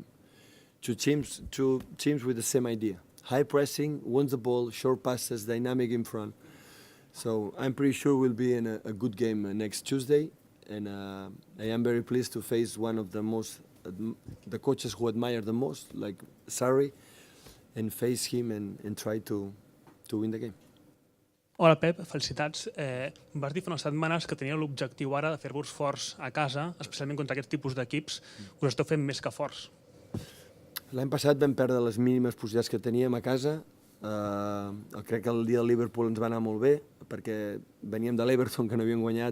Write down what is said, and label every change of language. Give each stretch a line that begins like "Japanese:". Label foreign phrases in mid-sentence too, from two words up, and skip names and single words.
English: Two teams with the same idea. High pressing, wins the ball, short passes, dynamic in front. So I'm pretty sure we'll be in a good game next Tuesday. And I am very pleased to face one of the coaches who admire the most, like Sarri, and face him and try to win the game.
Catalan: Hola Pep, felicitats. Vas dir fa unes setmanes que tenia l'objectiu ara de fer-vos forts a casa, especialment contra aquest tipus d'equips. Us esteu fent més que forts. L'any passat vam perdre les mínimes possibilitats que teníem a casa. Crec que el dia del Liverpool ens va anar molt bé, perquè veníem de l'Everton, que no havíem guanyat.